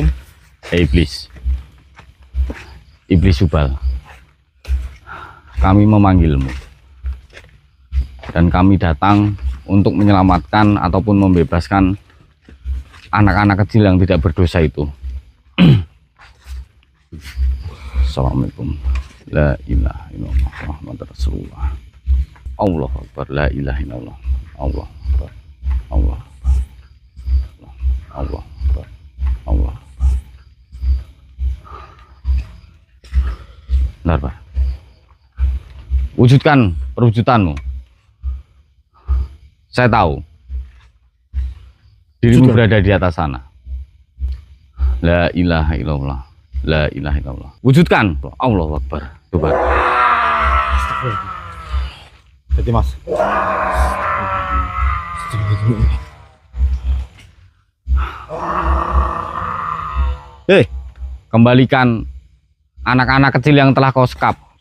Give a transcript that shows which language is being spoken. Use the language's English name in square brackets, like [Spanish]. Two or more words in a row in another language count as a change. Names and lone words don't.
[Indonesian] Iblis. Iblis Subal. Kami memanggilmu. Dan kami datang untuk menyelamatkan ataupun membebaskan anak-anak kecil yang tidak berdosa itu. Assalamualaikum. [Arabic] لا إله إلا الله محمد رسول الله. الله أكبر. لا إله إلا الله. الله أكبر. الله أكبر. الله أكبر. الله أكبر. [Indonesian] Benar, Pak. Wujudkan perwujudanmu. Saya tahu dirimu berada di atas sana. [Arabic] لا إله إلا الله. لا إله إلا الله. Wujudkan. الله أكبر. [Indonesian] Coba. Jadi Mas. Kembalikan anak-anak kecil yang telah kau sekap.